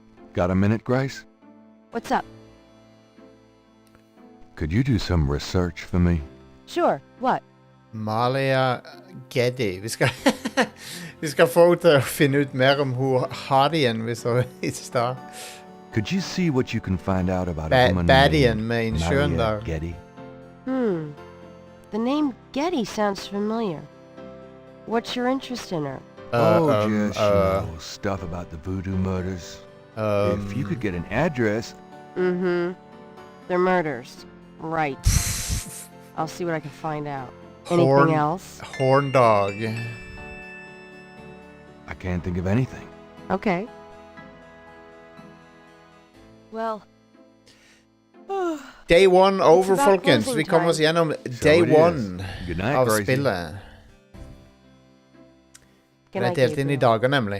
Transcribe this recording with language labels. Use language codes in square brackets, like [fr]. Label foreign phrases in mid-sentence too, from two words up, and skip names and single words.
[en] Got a minute, Grace? What's up? Could you do some research for me? Sure, what? Malia Geddy. [no] Vi skal få henne til å finne ut mer om hun Hadien vi så i stad. [en] Could you see what you can find out about a woman Badien named [no] med innsjøen [en] Malia [no] der. [en] Geddy? The name Getty sounds familiar. What's your interest in her? Just, stuff about the voodoo murders. If you could get an address... They're murders. Right. I'll see what I can find out. Anything else? Horn dog. I can't think of anything. Okay. Well... Day one over, about [no] folkens. [en] closing [no] Vi kommer oss [en] time. [no] gjennom [en] So day it is. one Good night, [no] av [en] Gracie. [no] spillet. [en] Good [no] Det er [en] night, [no] delt inn i [en] Gabriel. [no] dager, nemlig.